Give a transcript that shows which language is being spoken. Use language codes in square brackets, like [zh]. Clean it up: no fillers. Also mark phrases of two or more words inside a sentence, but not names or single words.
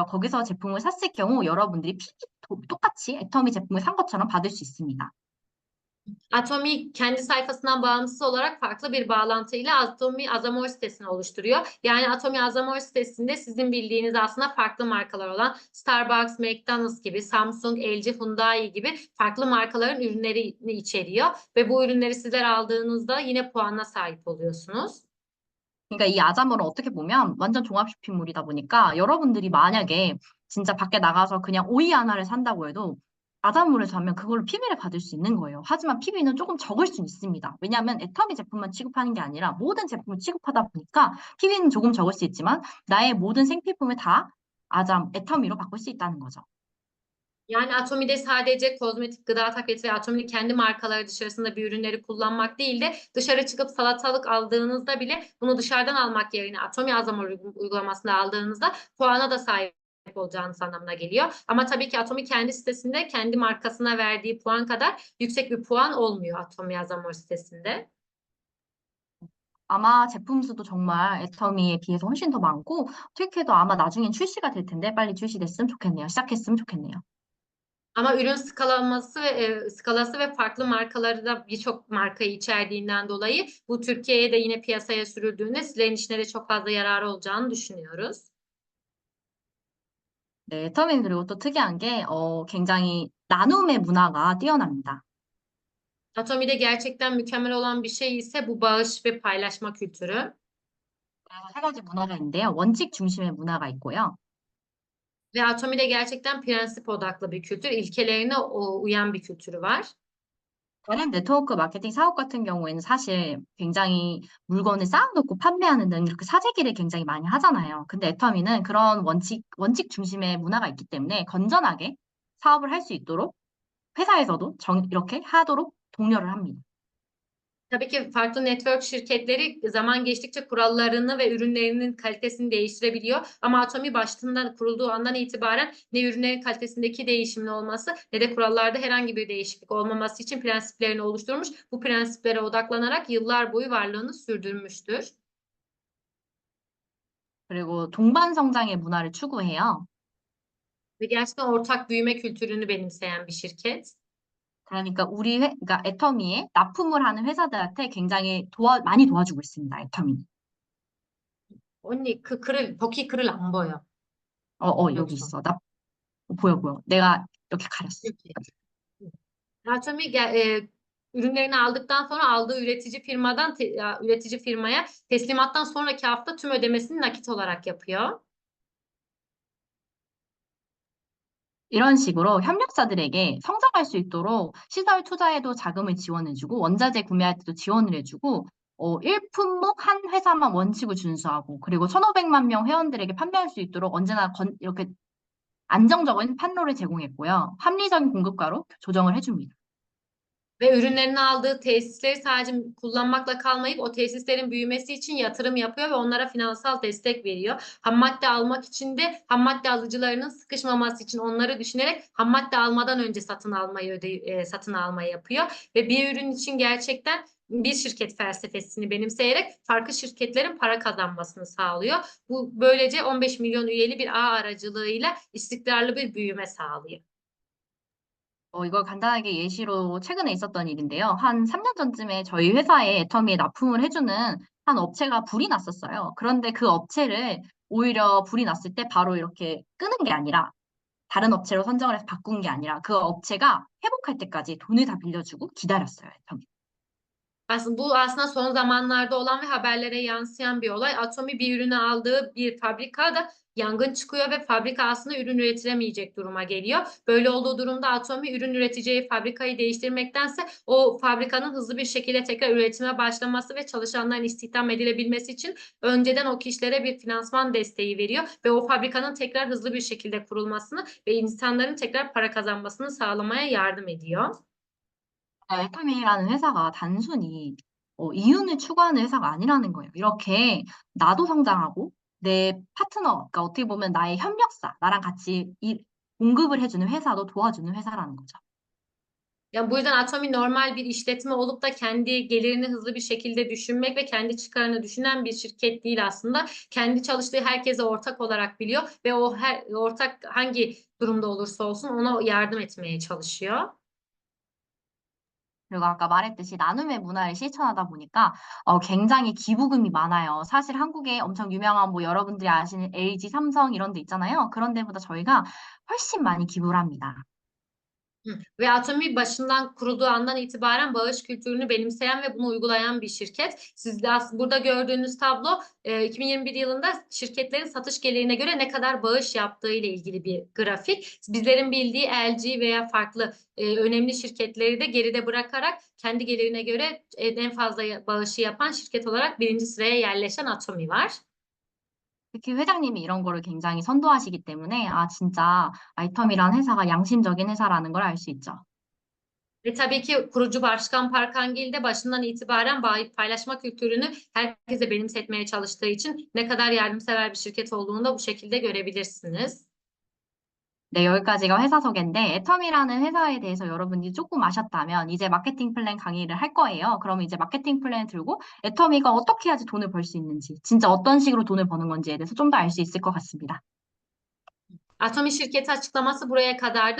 [ko] 거기서 제품을 샀을 경우 여러분들이 똑같이 애터미 제품을 산 것처럼 받을 수 있습니다. [tr] Atomi kendi sayfasından bağımsız olarak farklı bir bağlantıyla Atomi Azamor sitesini oluşturuyor. Yani Atomi Azamor sitesinde sizin bildiğiniz aslında farklı markalar olan Starbucks, McDonald's gibi, Samsung, LG, Hyundai gibi farklı markaların ürünlerini içeriyor. Ve bu ürünleri sizler aldığınızda yine puanla sahip oluyorsunuz. [ko] 그러니까 이 아자몰은 어떻게 보면 완전 종합 쇼핑몰이다 보니까 여러분들이 만약에 진짜 밖에 나가서 그냥 오이 하나를 산다고 해도 아자몰에서 하면 그걸로 PB를 받을 수 있는 거예요. 하지만 PB는 조금 적을 수 있습니다. 왜냐하면 애터미 제품만 취급하는 게 아니라 모든 제품을 취급하다 보니까 PB는 조금 적을 수 있지만 나의 모든 생필품을 다 애터미로 바꿀 수 있다는 거죠. [tr] Yani Atomi'de sadece kozmetik, gıda paketi ve Atomi'nin kendi markaları dışarısında bir ürünleri kullanmak değil de dışarı çıkıp salatalık aldığınızda bile bunu dışarıdan almak yerine Atomi Azamor uygulamasında aldığınızda puana da sahip olacağınız anlamına geliyor. Ama tabii ki Atomi kendi sitesinde kendi markasına verdiği puan kadar yüksek bir puan olmuyor Atomi Azamor sitesinde. [ko] 아마 제품 수도 정말 애터미에 비해서 훨씬 더 많고 튀케도 아마 나중엔 출시가 될 텐데 빨리 출시됐으면 좋겠네요. 시작했으면 좋겠네요. [tr] Ama ürün skalası ve farklı markaları da birçok markayı içerdiğinden dolayı bu Türkiye'ye de yine piyasaya sürüldüğünde sizlerin işine de çok fazla yararı olacağını düşünüyoruz. [ko] 네, 터미는 그리고 또 특이한 게 굉장히 나눔의 문화가 뛰어납니다. [tr] Atomi'de gerçekten mükemmel olan bir şey ise bu bağış ve paylaşma kültürü. [ko] 그래서 세 가지 문화가 있는데요. 원칙 중심의 문화가 있고요. [tr] Ve Atomi'de gerçekten prensip odaklı bir kültür, ilkelerine uyan bir kültürü var. [ko] 다른 네트워크 마케팅 사업 같은 경우에는 사실 굉장히 물건을 쌓아놓고 판매하는 등 이렇게 사재기를 굉장히 많이 하잖아요. 근데 애터미는 그런 원칙 중심의 문화가 있기 때문에 건전하게 사업을 할 수 있도록 회사에서도 이렇게 하도록 독려를 합니다. [tr] Tabii ki farklı network şirketleri zaman geçtikçe kurallarını ve ürünlerinin kalitesini değiştirebiliyor. Ama Atomi başından kurulduğu andan itibaren ne ürünlerin kalitesindeki değişimin olması ne de kurallarda herhangi bir değişiklik olmaması için prensiplerini oluşturmuş. Bu prensiplere odaklanarak yıllar boyu varlığını sürdürmüştür. [ko] 그리고 동반 성장의 문화를 추구해요. [tr] Ve gerçekten ortak büyüme kültürünü benimseyen bir şirket. [ko] 그러니까 그러니까 애터미에 납품을 하는 회사들한테 굉장히 많이 도와주고 있습니다. 애터미. 언니 그 글을 버키 글을 안 보여. 여기 여기서. 있어. 보여, 보여. 내가 이렇게 가렸어. [tr] Peki. Atomi ürünlerini aldıktan sonra aldığı üretici firmadan üretici firmaya teslimattan sonraki hafta tüm ödemesini nakit olarak yapıyor. [ko] 이런 식으로 협력사들에게 성장할 수 있도록 시설 투자에도 자금을 지원해주고 원자재 구매할 때도 지원을 해주고 일품목 한 회사만 원칙을 준수하고 그리고 1,500만 명 회원들에게 판매할 수 있도록 언제나 이렇게 안정적인 판로를 제공했고요. 합리적인 공급가로 조정을 해줍니다. [tr] Ve ürünlerini aldığı tesisleri sadece kullanmakla kalmayıp o tesislerin büyümesi için yatırım yapıyor ve onlara finansal destek veriyor. Ham madde almak için de ham madde alıcılarının sıkışmaması için onları düşünerek ham madde almadan önce satın almayı yapıyor ve bir ürün için gerçekten bir şirket felsefesini benimseyerek farklı şirketlerin para kazanmasını sağlıyor. Bu böylece 15 milyon üyeli bir ağ aracılığıyla istikrarlı bir büyüme sağlıyor. [ko] 이걸 간단하게 예시로 최근에 있었던 일인데요. 한 3년 전쯤에 저희 회사에 애터미에 납품을 해주는 한 업체가 불이 났었어요. 그런데 그 업체를 오히려 불이 났을 때 바로 이렇게 끄는 게 아니라 다른 업체로 선정을 해서 바꾼 게 아니라 그 업체가 회복할 때까지 돈을 다 빌려주고 기다렸어요, 애터미. [tr] Bu aslında son zamanlarda olan ve haberlere yansıyan bir olay. Atomi bir ürünü aldığı bir fabrikada yangın çıkıyor ve fabrika aslında ürün üretiremeyecek duruma geliyor. Böyle olduğu durumda Atomi ürün üreteceği fabrikayı değiştirmektense o fabrikanın hızlı bir şekilde tekrar üretime başlaması ve çalışanların istihdam edilebilmesi için önceden o kişilere bir finansman desteği veriyor ve o fabrikanın tekrar hızlı bir şekilde kurulmasını ve insanların tekrar para kazanmasını sağlamaya yardım ediyor. [ko] 애터미라는 회사가 단순히 이윤을 추구하는 회사가 아니라는 거예요. 이렇게 나도 성장하고 내 파트너, 그러니까 어떻게 보면 나의 협력사, 나랑 같이 공급을 해주는 회사도 도와주는 회사라는 거죠. [tr] Yani bu yüzden Atomi normal bir işletme olup da kendi gelirini hızlı bir şekilde düşünmek ve kendi çıkarını düşünen bir şirket değil aslında. Kendi çalıştığı herkese ortak olarak biliyor ve o ortak hangi durumda olursa olsun ona yardım etmeye çalışıyor. [ko] 그리고 아까 말했듯이 나눔의 문화를 실천하다 보니까 굉장히 기부금이 많아요. 사실 한국에 엄청 유명한 뭐 여러분들이 아시는 LG, 삼성 이런 데 있잖아요. 그런 데보다 저희가 훨씬 많이 기부를 합니다. [tr] Ve Atomi başından kurulduğu andan itibaren bağış kültürünü benimseyen ve bunu uygulayan bir şirket. Siz de burada gördüğünüz tablo 2021 yılında şirketlerin satış gelirine göre ne kadar bağış yaptığı ile ilgili bir grafik. Bizlerin bildiği LG veya farklı önemli şirketleri de geride bırakarak kendi gelirine göre en fazla bağışı yapan şirket olarak birinci sıraya yerleşen Atomi var. [ko] 특히 회장님이 이런 거를 굉장히 선도하시기 때문에 진짜 아이텀이라는 회사가 양심적인 회사라는 걸 알 수 있죠. [tr] Ve tabii ki kurucu başkan Park Hang-il de başından itibaren paylaşma kültürünü herkese benimsetmeye çalıştığı için ne kadar yardımsever bir şirket olduğunu da bu şekilde görebilirsiniz. [ko] 네, 여기까지가 회사 소개인데 애텀이라는 회사에 대해서 여러분이 조금 아셨다면 이제 마케팅 플랜 강의를 할 거예요. 그러면 이제 마케팅 플랜을 들고 애터미가 어떻게 해야지 돈을 벌 수 있는지, 진짜 어떤 식으로 돈을 버는 건지에 대해서 좀 더 알 수 있을 것 같습니다. [tr] Atomi şirketi açıklaması buraya kadardı.